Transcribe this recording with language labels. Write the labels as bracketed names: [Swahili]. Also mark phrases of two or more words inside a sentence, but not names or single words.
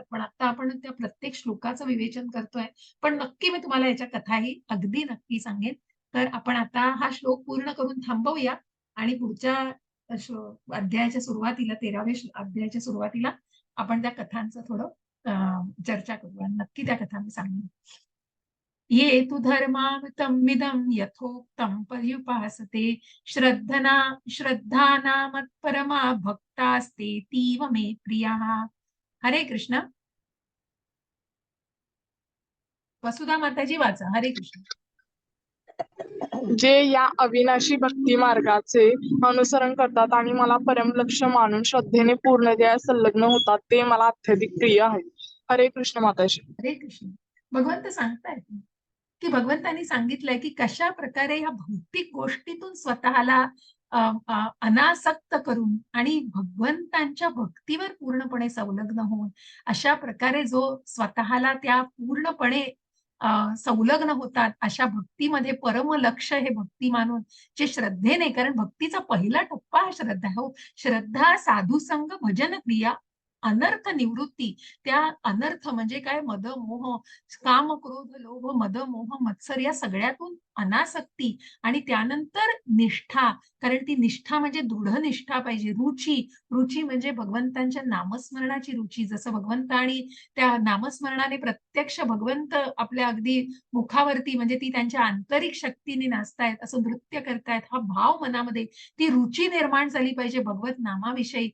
[Marathi] पण आता आपण त्या प्रत्येक श्लोकाचं विवेचन करतोय. पण नक्की मी तुम्हाला याच्या कथाही अगदी नक्की सांगेन. तर आपण आता हा श्लोक पूर्ण करून थांबवूया आणि पुढच्या अध्यायाच्या सुरुवातीला, 13व्या अध्यायाच्या सुरुवातीला आपण त्या कथांचं थोडं चर्चा करू आणि नक्की त्या कथा मी सांगेन. [Sanskrit] ये तु धर्मामृतमिदं यथोक्तं पर्युपासते श्रद्धा मत्परमा भक्तास्ते तीव मे प्रियाः. [Marathi] हरे कृष्ण. वसुधा माताजी वाचा. हरे कृष्ण. जे या अविनाशी भक्ती मार्गाचे अनुसरण करतात आणि मला परमलक्ष्य मानून श्रद्धेने पूर्णतया संलग्न होतात, ते मला अत्यधिक प्रिय आहे. हरे कृष्ण माताजी. हरे कृष्ण. भगवंत सांगतायत की भगवंतांनी सांगितलंय की कशा प्रकारे या भौतिक गोष्टीतून स्वतःला अनासक्त करून आणि भगवंतांच्या भक्तीवर पूर्णपणे संलग्न होऊन अशा प्रकारे जो स्वतःला त्या पूर्णपणे संलग्न होतात अशा भक्तीमध्ये परम लक्ष हे भक्ती मानून जे श्रद्धेने, कारण भक्तीचा पहिला टप्पा हा श्रद्धा हो. श्रद्धा, साधुसंग, भजन क्रिया, अनर्थ निवृत्ती. त्या अनर्थ म्हणजे काय? मद, मोह, काम, क्रोध, लोभ, मद, मोह, मत्सर या सगळ्यातून अनासक्ती आणि त्यानंतर निष्ठा. कारण ती निष्ठा म्हणजे दृढ निष्ठा पाहिजे. रुची, रुची म्हणजे भगवंतांच्या नामस्मरणाची रुची. जसं भगवंतानी त्या नामस्मरणाने प्रत्यक्ष भगवंत आपल्या अगदी मुखावरती म्हणजे ती त्यांच्या आंतरिक शक्तीने नाचतायत, असं नृत्य करतायत, हा भाव मनामध्ये, ती रुची निर्माण झाली पाहिजे भगवत नामाविषयी.